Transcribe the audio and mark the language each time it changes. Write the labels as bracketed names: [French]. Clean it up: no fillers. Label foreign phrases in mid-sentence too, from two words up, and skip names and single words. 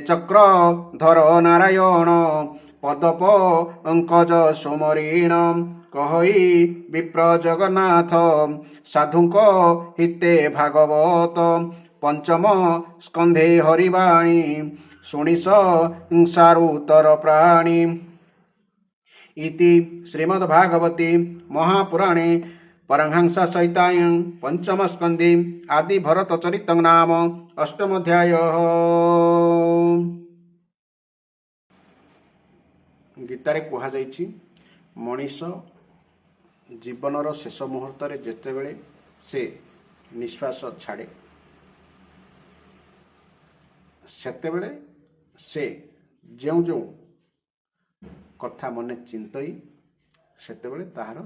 [Odia] ଚକ୍ର ଧର ନାରାୟଣ ପଦ ପଙ୍କଜ ସୁମରିଣ କହଇ ବିପ୍ର ଜଗନ୍ନାଥ ସାଧୁଙ୍କ ହିତେ ଭାଗବତ ପଞ୍ଚମ ସ୍କନ୍ଧେ ହରିବାଣୀ ଶୁଣି ସଂସାରୁତର ପ୍ରାଣୀ [Sanskrit] ଇତି ଶ୍ରୀମଦ୍ଭାଗବତେ ମହାପୁରାଣେ परमहंस सहितायं पंचम स्कंदे आदि भरत चरित नाम अष्टमोध्याय। [Odia] ଗୀତାରେ କୁହା ଯାଇଛି ମନୀଷ ଜୀବନର ଶେଷ ମୁହୂର୍ତ୍ତ ଯେତେବେଳେ ସେ ନିଶ୍ୱାସ ଛାଡ଼େ ସେତେବେଳେ ସେ ଯୋ ଯୋ କଥା ମନେ ଚିନ୍ତଇ ସେତେବେଳେ ତାହାର